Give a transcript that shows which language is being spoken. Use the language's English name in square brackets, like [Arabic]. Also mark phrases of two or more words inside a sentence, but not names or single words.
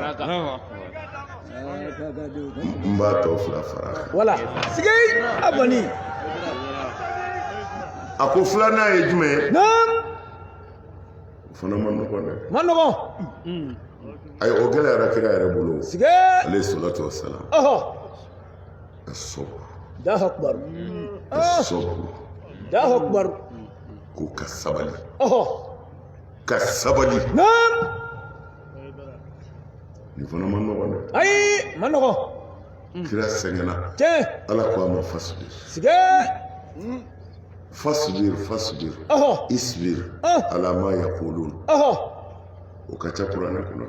[Bambara] n b'a tɔ fila fara kan wala sige abani a ko filanan ye jumɛn ye o fana ma nɔgɔn dɛ ma nɔgɔn ayi o gɛlɛyara kira yɛrɛ bolo sige [Arabic] عليه الصلاة والسلام [Bambara] a sɔburu [Arabic] الله أكبر [Bambara] a sɔburu [Arabic] الله أكبر [Bambara] ko ka sabali ka sabali nin fana ma nɔgɔn dɛ ayi ma nɔgɔn kira sɛgɛnna ala ko a ma fasuli sige [Arabic] فاصبر اصبر على ما يقولون [Bambara] o kacha Qur'an kuno